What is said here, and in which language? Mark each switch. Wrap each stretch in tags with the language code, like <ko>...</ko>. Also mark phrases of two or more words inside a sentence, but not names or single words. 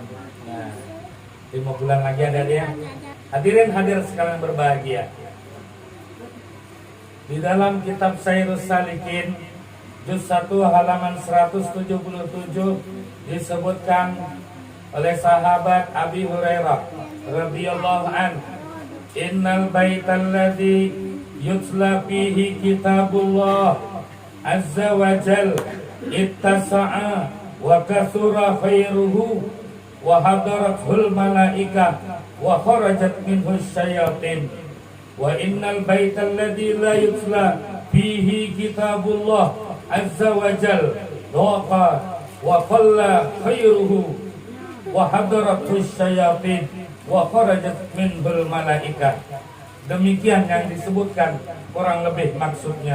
<id>Nah, 5 bulan lagi ada dia. Hadirin hadir sekalian berbahagia. Di dalam kitab Syairus Salikin juz 1 halaman 177 disebutkan oleh sahabat Abi Hurairah</id> <ar>رضي الله عن إن البيت الذي يتلى فيه كتاب الله عز وجل اتسع وكثر خيره وحضرته الملائكة وخرجت منه الشياطين وإن البيت الذي لا يتلى فيه كتاب الله عز وجل ضاق وقل خيره وحضرته الشياطين وخرجت منه الملائكة.</ar> <id>Demikian yang disebutkan, kurang lebih maksudnya.</id>